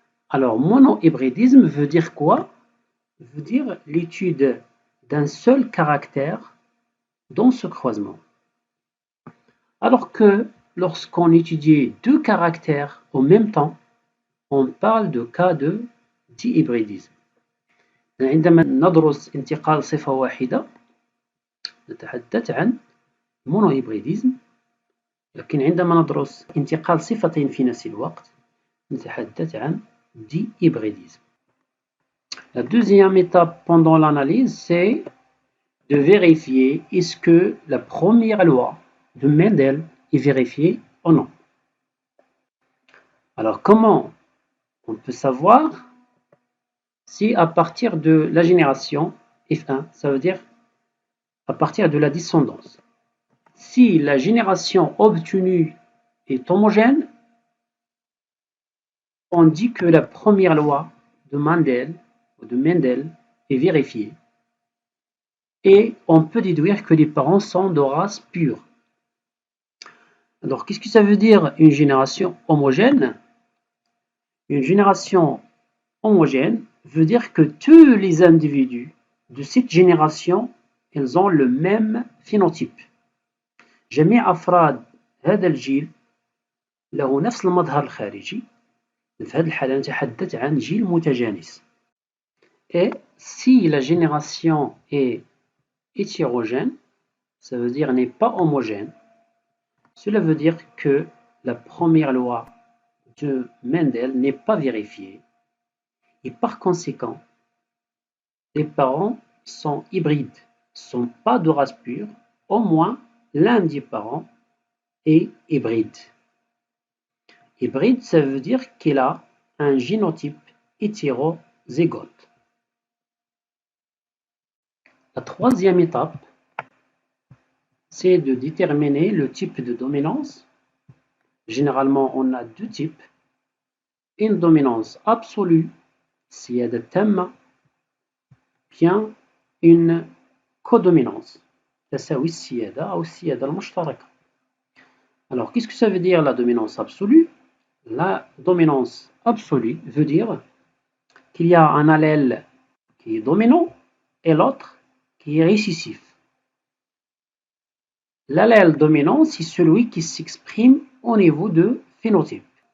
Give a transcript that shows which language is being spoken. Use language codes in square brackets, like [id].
[fr] Alors, monohybridisme veut dire quoi? Veut dire l'étude d'un seul caractère dans ce croisement. Alors que lorsqu'on étudie deux caractères en même temps, on parle de cas de dihybridisme. [ar] عندما ندرس انتقال صفة واحدة نتحدث عن monohybridisme، لكن عندما ندرس انتقال صفتين في نفس الوقت نتحدث عن dihybridisme. [fr] La deuxième étape pendant l'analyse, c'est de vérifier est-ce que la première loi de Mendel est vérifiée ou non. Alors comment on peut savoir si à partir de la génération F1, ça veut dire à partir de la descendance, si la génération obtenue est homogène, on dit que la première loi de Mendel est vérifiée et on peut déduire que les parents sont de race pure. Alors, qu'est-ce que ça veut dire une génération homogène? Une génération homogène veut dire que tous les individus de cette génération, ils ont le même phénotype. [ar] جميع أفراد هذا الجيل له نفس المظهر الخارجي. في هذه الحالة نتحدث عن جيل متجانس. [fr] Et si la génération est hétérogène, ça veut dire n'est pas homogène, cela veut dire que la première loi de Mendel n'est pas vérifiée et par conséquent, les parents sont hybrides, ne sont pas de race pure, au moins l'un des parents est hybride. Hybride, ça veut dire qu'il a un génotype hétérozygote. La troisième étape, c'est de déterminer le type de dominance. Généralement, on a deux types. Une dominance absolue, [ar] سيادة تامة, [fr] bien une codominance, [ar] تساوي السيادة أو السيادة المشتركة. [fr] Alors, qu'est-ce que ça veut dire la dominance absolue? La dominance absolue veut dire qu'il y a un allèle qui est dominant et l'autre qui est récessif. L'allèle dominant, c'est celui qui s'exprime au niveau de phénotype.